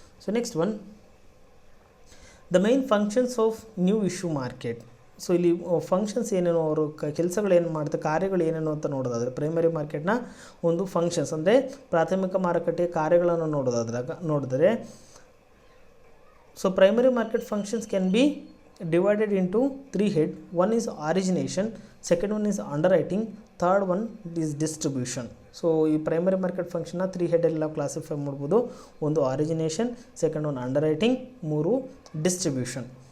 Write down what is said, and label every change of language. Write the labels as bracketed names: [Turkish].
[English] So next one, the main functions of new issue market. [Kannada] So ಇಲ್ಲಿ functions ಏನೇನೋ, ಅವರು ಕೆಲಸಗಳು ಏನು ಮಾಡ್ತಾರೆ, ಕಾರ್ಯಗಳು ಏನೇನು ಅಂತ ನೋಡೋದಾದರೆ, ಪ್ರೈಮರಿ ಮಾರ್ಕೆಟ್ನ ಒಂದು ಫಂಕ್ಷನ್ಸ್ ಅಂದರೆ ಪ್ರಾಥಮಿಕ ಮಾರುಕಟ್ಟೆಯ ಕಾರ್ಯಗಳನ್ನು ನೋಡಿದ್ರೆ [English] so primary market functions can be divided into 3 head. One is origination, second one is underwriting, third one is distribution. [Kannada] So ಈ ಪ್ರೈಮರಿ ಮಾರ್ಕೆಟ್ ಫಂಕ್ಷನ್ನ 3 ಹೆಡ್ಡೆಲ್ಲ ಕ್ಲಾಸಿಫೈ ಮಾಡ್ಬೋದು. ಒಂದು ಆರಿಜಿನೇಷನ್, second one under writing, 3 distribution.